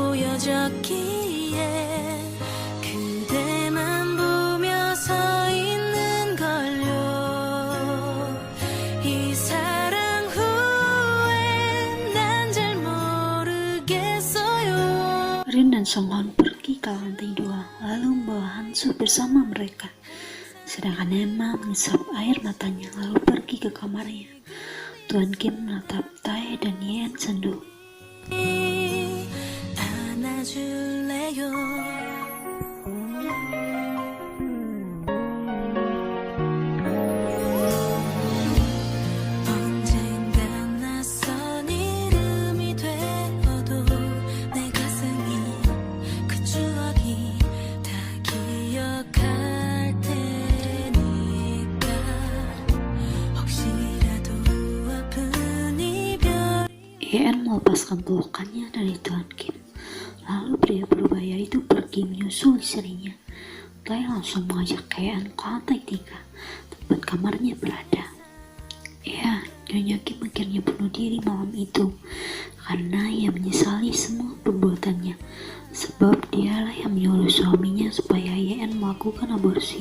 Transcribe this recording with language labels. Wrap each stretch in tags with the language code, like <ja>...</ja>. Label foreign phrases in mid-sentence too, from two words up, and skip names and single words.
<ko>느껴졌기에 그대만 보며 서 있는 걸요. 이 사랑 후에 난 잘 모르겠어요.</ko> <id>Rin dan Song Hwan pergi ke lantai 2, lalu membawa Hansu bersama mereka. Sedangkan Emma mengisap air matanya lalu pergi ke kamarnya. Tuan Kim menatap Tae dan Yen sendu.</id> <ko>안아줄래요. 언젠가 낯선 이름이 되어도 내 가슴이 그 추억이 다 기억할 테니까 혹시라도 아픈 이별.</ko> <id>Yen melepaskan pelukannya dari Tuan Kim. Lalu pria berbahaya itu pergi menyusul istrinya. Tae langsung mengajak Yen ke lantai 3, tempat kamarnya berada. Ya, Nyonya Kim akhirnya bunuh diri malam itu karena ia menyesali semua perbuatannya, sebab dialah yang menyuruh suaminya supaya Yen melakukan aborsi.</id>